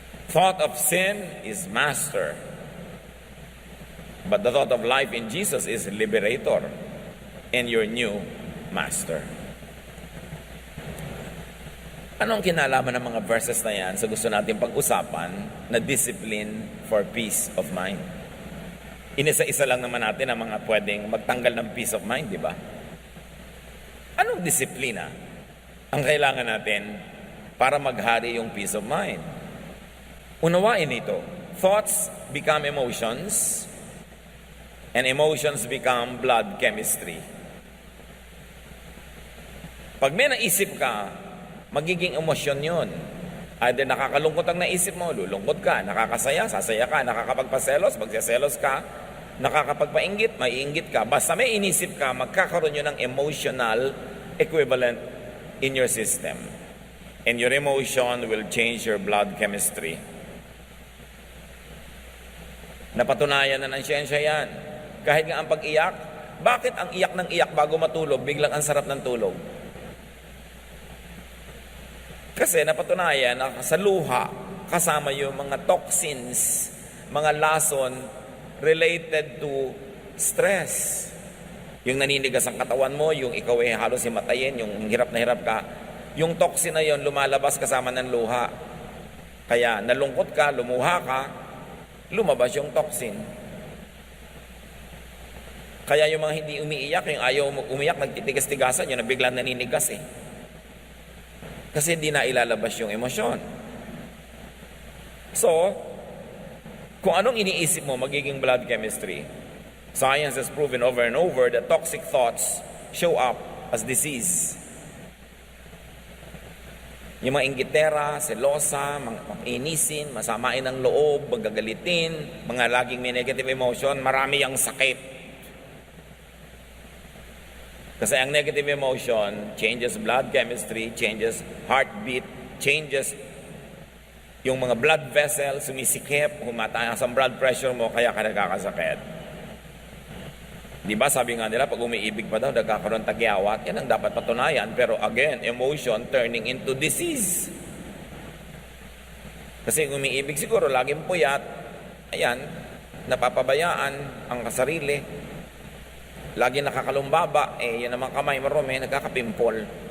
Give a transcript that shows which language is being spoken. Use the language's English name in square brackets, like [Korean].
[English] Thought of sin is master. But the thought of life in Jesus is liberator and your new master. [Filipino] Anong kinalaman ng mga verses na yan sa gusto natin pag-usapan na [English] discipline for peace of mind? [Filipino] Inisa-isa lang naman natin ang mga pwedeng magtanggal ng peace of mind, di ba? Anong disiplina ang kailangan natin para maghari yung peace of mind? Unawain ito. [English] Thoughts become emotions, and emotions become blood chemistry. [Filipino] Pag may naisip ka, magiging emosyon yun. Either nakakalungkot ang naisip mo, lulungkot ka. Nakakasaya, sasaya ka. Nakakapagpaselos, magseselos ka. Nakakapagpainggit, maiinggit ka. Basta may inisip ka, magkakaroon yun ng [English] emotional equivalent in your system. And your emotion will change your blood chemistry. [Filipino] Napatunayan na ng siyensya yan. Kahit nga ang pag-iyak, bakit ang iyak ng iyak bago matulog, biglang ang sarap ng tulog? Kasi napatunayan na sa luha, kasama yung mga toxins, mga lason [English] related to stress. [Filipino] Yung naninigas ang katawan mo, yung ikaw ay halos himatayin, yung hirap na hirap ka, yung toxin na yon lumalabas kasama ng luha. Kaya nalungkot ka, lumuha ka, lumabas yung toxin. Kaya yung mga hindi umiiyak, yung ayaw umiyak, nagtitigas-tigasan, yun ang biglang naninigas eh. Kasi hindi na ilalabas yung emosyon. So, kung anong iniisip mo, magiging blood chemistry. [English] Science has proven over and over that toxic thoughts show up as disease. [Filipino] Yung mga inggitera, selosa, mga inisin, masamain ang loob, magagalitin, mga laging may negative emotion, marami ang sakit. Kasi ang [English] negative emotion changes blood chemistry, changes heartbeat, changes [Filipino] yung mga blood vessels, sumisikip, humataas ang blood pressure mo, kaya ka nagkakasakit. Di ba sabi nga nila, pag umiibig pa daw, nagkakaroon tagyawat, yan ang dapat patunayan. [English] Pero again, emotion turning into disease. [Filipino] Kasi kung umiibig siguro, laging puyat, ayan, napapabayaan ang kasarili. Lagi nakakalumbaba, yun naman kamay marumi, nagkakapimpol.